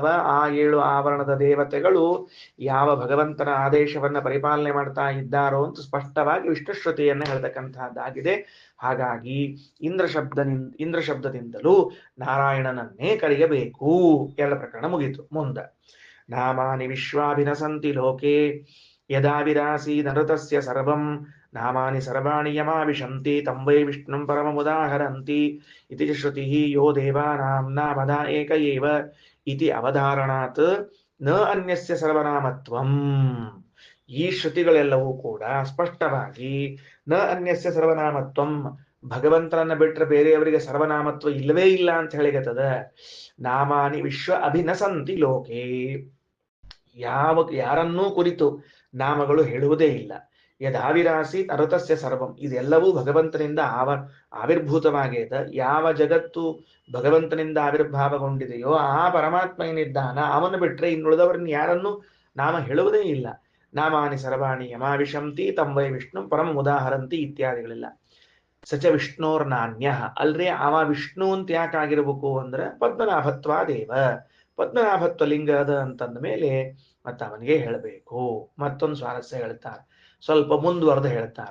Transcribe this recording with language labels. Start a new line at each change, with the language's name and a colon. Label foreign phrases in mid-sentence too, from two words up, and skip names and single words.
Kannada: ಆ 7 ಆವರಣದ ದೇವತೆಗಳು ಯಾವ ಭಗವಂತನ ಆದೇಶವನ್ನ ಪರಿಪಾಲನೆ ಮಾಡ್ತಾ ಇದ್ದಾರೋ ಅಂತ ಸ್ಪಷ್ಟವಾಗಿ ವಿಷ್ಣುಶ್ರುತಿಯನ್ನ ಹೇಳ್ತಕ್ಕಂತಹದ್ದಾಗಿದೆ. ಹಾಗಾಗಿ ಇಂದ್ರ ಶಬ್ದದಿಂದಲೂ ನಾರಾಯಣನನ್ನೇ ಕರೆಯಬೇಕು. ಎಲ್ಲ ಪ್ರಕರಣ ಮುಗೀತು.
Sanskrit: ಮುಂದೆ ನಾಮಾನಿ ವಿಶ್ವಾಭಿನಸಂತಿ ಲೋಕೆ ಯದಾ ವಿರಾಸಿ ನರತಸ್ಯ ಸರ್ವಂ ನಾಮಾನಿ ಸರ್ವಾಣಿ ಯಮಾವಿಶಂತಿ ತಂ ವೈ ವಿಷ್ಣುಂ ಪರಮಮುದಾಹರಂತಿ ಇತಿ ಶ್ರುತಿ ಯೋ ದೇವಾನಾಂ ನಾಮದ ಏಕ ಏವ ಇತಿ ಅವಧಾರಣಾತ್ ನ ಅನ್ಯಸ್ಯ ಸರ್ವನಾಮತ್ವಂ.
Kannada: ಈ ಶ್ರುತಿಗಳೆಲ್ಲವೂ ಕೂಡ ಸ್ಪಷ್ಟವಾಗಿ
Sanskrit: ನ ಅನ್ಯಸ್ಯ ಸರ್ವನಾಮತ್ವಂ,
Kannada: ಭಗವಂತನನ್ನ ಬಿಟ್ಟರೆ ಬೇರೆಯವರಿಗೆ ಸರ್ವನಾಮತ್ವ ಇಲ್ಲವೇ ಇಲ್ಲ ಅಂತ ಹೇಳಿಗತ್ತದ.
Sanskrit: ನಾಮಾನಿ ವಿಶ್ವ ಅಭಿನಸಂತಿ ಲೋಕೆ,
Kannada: ಯಾರನ್ನೂ ಕುರಿತು ನಾಮಗಳು ಹೇಳುವುದೇ ಇಲ್ಲ.
Sanskrit: ಯದಾವಿರಾಸಿ ಅರುತಸ್ಯ ಸರ್ವಂ,
Kannada: ಇದೆಲ್ಲವೂ ಭಗವಂತನಿಂದ ಆವಿರ್ಭೂತವಾಗಿದೆ. ಯಾವ ಜಗತ್ತು ಭಗವಂತನಿಂದ ಆವಿರ್ಭಾವಗೊಂಡಿದೆಯೋ ಆ ಪರಮಾತ್ಮ ಏನಿದ್ದಾನ ಅವನು ಬಿಟ್ರೆ ಇನ್ನುಳಿದವರನ್ನ ಯಾರನ್ನು ನಾಮ ಹೇಳುವುದೇ ಇಲ್ಲ.
Sanskrit: ನಾಮಾನಿ ಸರ್ವಾಣಿ ಯಮಾವಿಶಂತಿ ತಂ ವೈ ವಿಷ್ಣು ಪರಮ ಉದಾಹರಂತಿ ಇತ್ಯಾದಿಗಳಿಲ್ಲ. ಸಚ ವಿಷ್ಣೋರ್ ನಾಣ್ಯ,
Kannada: ಅಲ್ರಿ ಅವ ವಿಷ್ಣು ಅಂತ ಯಾಕಾಗಿರ್ಬೇಕು ಅಂದ್ರೆ ಪದ್ಮನಾಭತ್ವಾದೇವ, ಪದ್ಮನಾಭತ್ವ ಲಿಂಗ ಅದ ಅಂತಂದ ಮೇಲೆ ಮತ್ತೆ ಅವನಿಗೆ ಹೇಳಬೇಕು. ಮತ್ತೊಂದು ಸ್ವಾರಸ್ಯ ಹೇಳ್ತಾರೆ, ಸ್ವಲ್ಪ ಮುಂದುವರೆದು ಹೇಳ್ತಾರೆ.